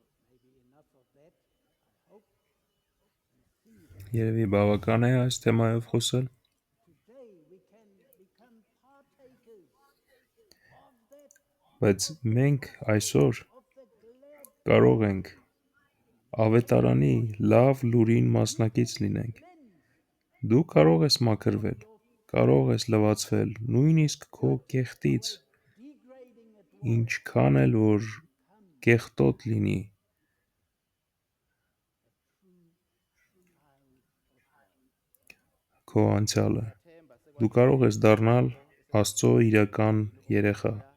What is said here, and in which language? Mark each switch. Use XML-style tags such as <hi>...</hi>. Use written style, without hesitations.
<en>Maybe enough of that. I hope and see that</en> <hy>Երևի բավական է այս թեմայով խոսել։</hy> <en>today we can become partakers of that,</en> <hy>Բայց մենք այսօր</hy> <en>of the glad</en> <hy>կարող ենք ավետարանի լավ լուրին մասնակից լինենք։ Դու կարող ես մաքրվել, կարող ես լվացվել, նույնիսկ քո կեղտից,</hy> <en>degrading it</en> <hy>ինչքան էլ որ կեղտոտ լինի, քո անցյալը։ Դու կարող ես դառնալ Աստծո իրական երեխա։</hy>